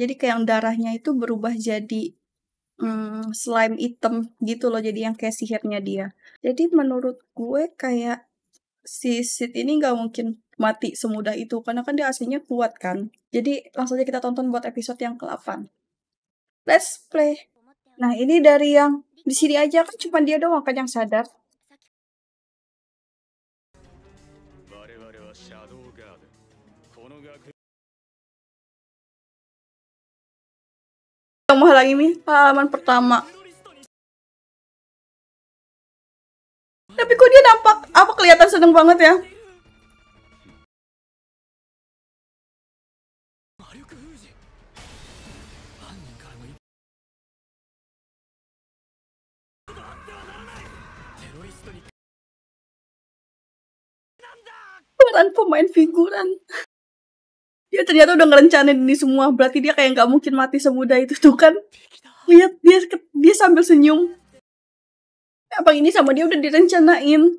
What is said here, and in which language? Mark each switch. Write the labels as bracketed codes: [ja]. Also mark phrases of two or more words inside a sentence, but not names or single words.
[id] Jadi kayak yang darahnya itu berubah jadi slime hitam gitu loh, jadi yang kayak sihirnya dia. Jadi menurut gue kayak si Sid ini nggak mungkin mati semudah itu karena kan dia aslinya kuat kan. Jadi langsung aja kita tonton buat episode yang ke-8. [en] Let's play. [id] Nah ini dari yang di sini aja kan cuma dia doang kan yang sadar. [ja] 我々はシャドウガード。この学 [id] Yang menghalangi ini pengalaman pertama. Tapi kok dia nampak apa kelihatan seneng banget ya? [ja] 魔力封じ。犯人からの [id] Peran pemain figuran. Dia ternyata udah ngerencanain ini semua. Berarti dia kayak nggak mungkin mati semudah itu tuh kan. Lihat dia sambil senyum. Apa ini sama dia udah direncanain.